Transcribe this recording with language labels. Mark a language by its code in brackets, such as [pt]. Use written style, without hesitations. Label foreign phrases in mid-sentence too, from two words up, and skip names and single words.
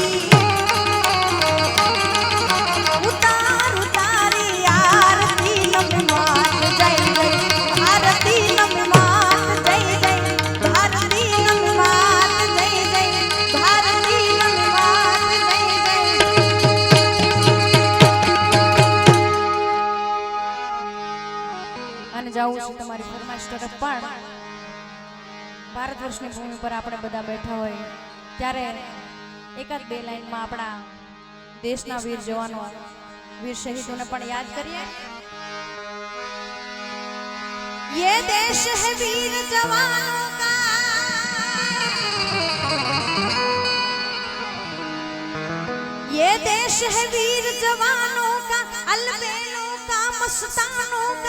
[hi] उतार उतारी आरती नमी मात जय जय आरती नमी मात जय जय भारती नमी मात जय जय भारती नमी मात जय जय। [gu] અને જાઉં છું તમારી ફરમાઈશ તરફ પણ ભારત વર્ષની ભૂમિ પર આપણે બધા બેઠા હોય ત્યારે એકાદ બે લાઈનમાં આપણા દેશના વીર જવાનો વીર શહીદોને પણ યાદ કરીએ। [hi] ये देश है वीर जवानों का, ये देश है वीर जवानों का, अलबेलों का मस्तानों का।